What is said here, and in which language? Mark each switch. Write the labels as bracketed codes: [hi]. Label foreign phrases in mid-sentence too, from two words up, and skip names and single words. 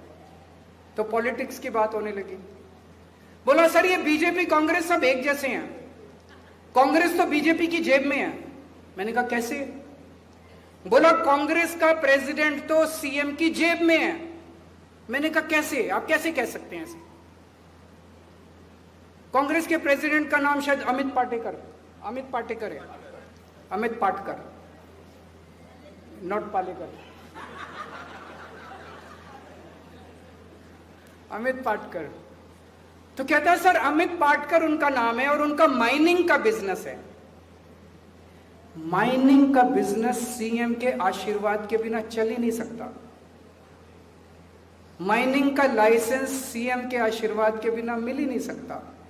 [hi] तो पॉलिटिक्स की बात होने लगी। बोला सर ये बीजेपी कांग्रेस सब एक जैसे हैं, कांग्रेस तो बीजेपी की जेब में है। मैंने कहा कैसे? बोला कांग्रेस का प्रेसिडेंट तो सीएम की जेब में है। मैंने कहा कैसे? आप कैसे कह सकते हैं ऐसे? कांग्रेस के प्रेसिडेंट का नाम शायद अमित पाटेकर है, अमित पाटकर, नॉट पालेकर, अमित पाटकर। तो कहता है सर अमित पाटकर उनका नाम है और उनका माइनिंग का बिजनेस है। माइनिंग का बिजनेस सीएम के आशीर्वाद के बिना चल ही नहीं सकता। माइनिंग का लाइसेंस सीएम के आशीर्वाद के बिना मिल ही नहीं सकता।